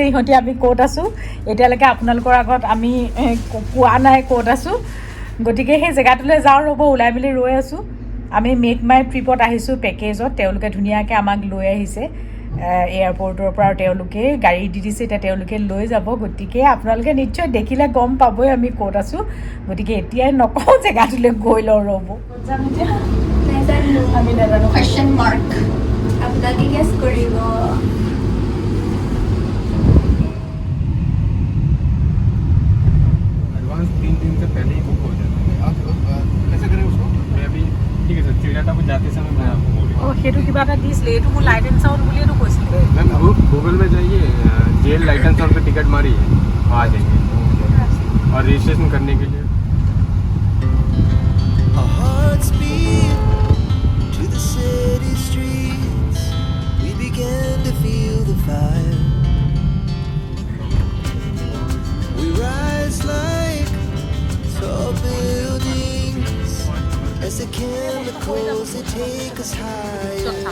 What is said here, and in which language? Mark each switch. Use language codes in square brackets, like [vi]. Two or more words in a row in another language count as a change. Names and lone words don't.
[as] ইহঁতি আমি ক'ত আছোঁ এতিয়ালৈকে আপোনালোকৰ আগত আমি কোৱা নাই ক'ত আছোঁ গতিকে সেই জেগাটোলৈ যাওঁ ৰ'ব ওলাই মেলি ৰৈ আছোঁ আমি মেক মাই ট্ৰিপত আহিছোঁ পেকেজত তেওঁলোকে ধুনীয়াকৈ আমাক লৈ আহিছে এয়াৰপৰ্টৰ পৰা আৰু তেওঁলোকে গাড়ী দি দিছে এতিয়া তেওঁলোকে লৈ যাব গতিকে আপোনালোকে নিশ্চয় দেখিলে গম পাবই আমি ক'ত আছোঁ গতিকে এতিয়াই নকওঁ জেগাটোলৈ গৈ লওঁ ৰ'ব আমি নাজানো [en] question mark [as] আপোনালোকে গেছ কৰিব [hi] एडवांस 3 दिन से पहले ही बुक हो जाता है आप कैसे करें उसको मैं अभी ठीक है सर चिड़ियाटा को जाते समय मैं आपको बोल [as] অঁ সেইটো কিবা এটা দিছিলে এইটো মোৰ [en] light and sound [as] বুলিয়েতো কৈছিলে [hi] मैम अब गूगल में जाइए जेल [en] light and sound [hi] पे टिकट मारिए आ जाएंगे और रजिस्ट्रेशन करने के लिए [en] Our hearts beat to the city streets. We began to feel the fire. We rise like tall buildings as the chemicals they take us higher.